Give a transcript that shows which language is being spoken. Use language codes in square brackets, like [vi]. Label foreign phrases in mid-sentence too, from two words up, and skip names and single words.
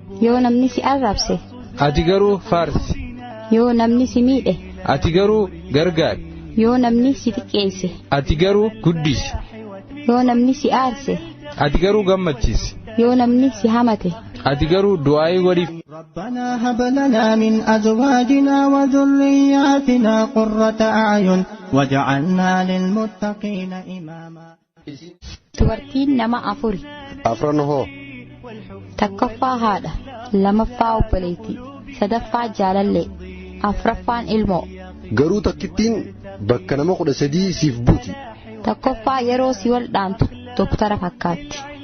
[om] Yoo namni si arrabse. Ati garuu faarsi. Yoo namni si miidhe. Ati garuu gargaari. Yoo namni si xiqqeesse. Ati garuu guddisi. Yoo namni si aarse. Ati garuu gammachiisi. Yoo namni si hamate. Ati garuu du'aa'ii godhiif. [ar] ربنا هب لنا من أزواجنا وذرياتنا قرة أعين واجعلنا للمتقين إماما. [om] Dubartiin nama afuri. Afran hoo? Takkaffaa haadha, lamaffaa obboleetti, sadaffaa jaalallee, afraffaan ilmoo. Garuu takkittiin bakka nama kudha sadii siif buuti. Tokkoffaa yeroo si waldhaantu doktara fakkaatti.